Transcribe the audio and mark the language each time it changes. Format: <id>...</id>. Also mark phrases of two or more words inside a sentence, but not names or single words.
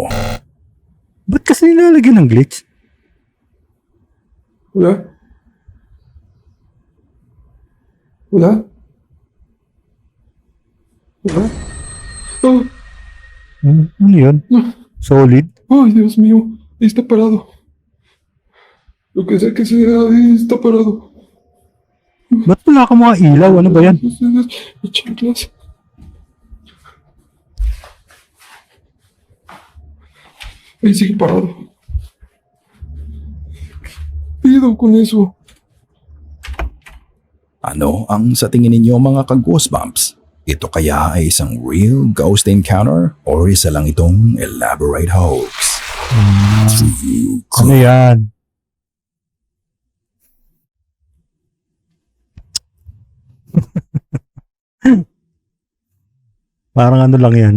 <tl>Ba't kasi nilalagyan ng glitch?</tl> <es>¿Hola? ¿Hola? ¿Hola? Oh,</es> <tl>Ano yun? Solid? ay,</tl> <es>Dios mío. Ahí está parado. Lo que sea, ahí está parado.</es> <tl>Ba't wala ka mga ilaw? Ano ba yan?</tl> <es>Ustedes, mis chanclas. Ahí sigue parado. ¿Qué pido con eso?</es> <tl>Ano ang sa tingin ninyo mga ka-goosebumps? Ito kaya ay isang</tl> <en>real ghost encounter</en> <tl>or isa lang itong</tl> <en>elaborate hoax?</en> <tl>Ano yan? Parang ano lang yan.</tl>